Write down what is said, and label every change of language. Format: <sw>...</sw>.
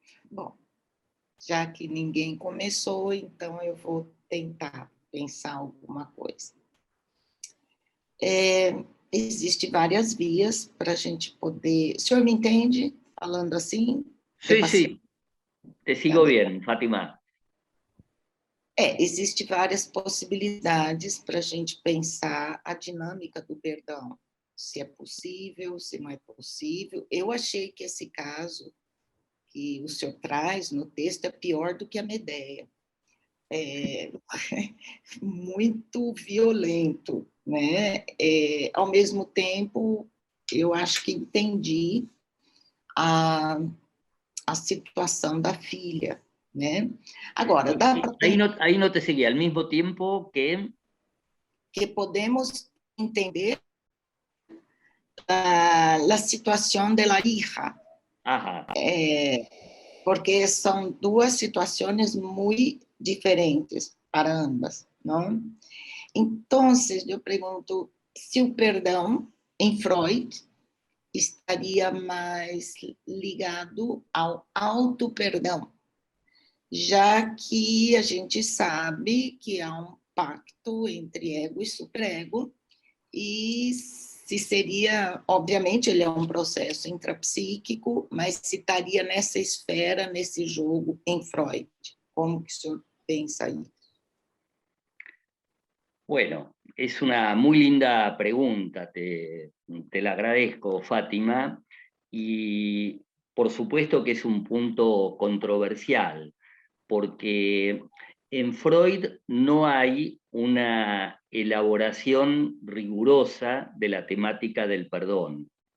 <pt>Bom, já que ninguém começou, então eu vou tentar pensar alguma coisa. Existem várias vias para a gente poder... O senhor me entende falando assim?</pt> <es>Sí, sí, te sigo bien, Fátima.</es> <pt>Existem várias possibilidades para a gente pensar a dinâmica do perdão. Se é possível, se não é possível. Eu achei que esse caso que o senhor traz no texto é pior do que a Medea. É muito violento, né? Ao mesmo tempo, eu acho que entendi a situação da filha, né? Agora, dá para...</pt> <es>Ahí no te seguía, al mismo tiempo que podemos entender</es> <pt>a situação da</pt> <es>hija. Ajá.</es> <pt>Porque são duas situações muito diferentes para ambas, não? Então, eu pergunto se o perdão em Freud estaria mais ligado ao auto-perdão, já que a gente sabe que há um pacto entre ego e superego, e se seria, obviamente, ele é um processo intrapsíquico, mas se estaria nessa esfera, nesse jogo em Freud. Como que o senhor pensa aí?</pt> <es>Bueno, es una muy linda pregunta, te la agradezco, Fátima, y por supuesto que es un punto controversial, porque en Freud no hay una elaboración rigurosa de la temática del perdón.</es>